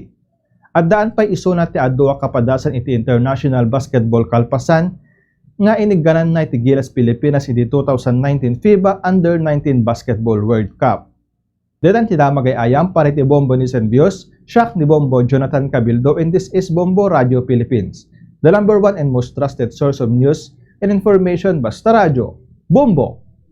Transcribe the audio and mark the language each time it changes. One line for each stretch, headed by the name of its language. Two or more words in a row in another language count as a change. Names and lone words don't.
Iloko: At daan pa'y isuna ti adwa kapadasan iti
English: International Basketball
Iloko: kalpasan nga inigganan na iti Gilas Pilipinas iti 2019 FIBA Under-19 Basketball World Cup. Dedan ti damagay ayam para iti Bombo ni Senvios, siak ni Bombo Jonathan Cabildo,
English: and this is Bombo Radio Philippines, the #1 and most trusted source of news and information
Iloko: basta radyo.
English: Bombo!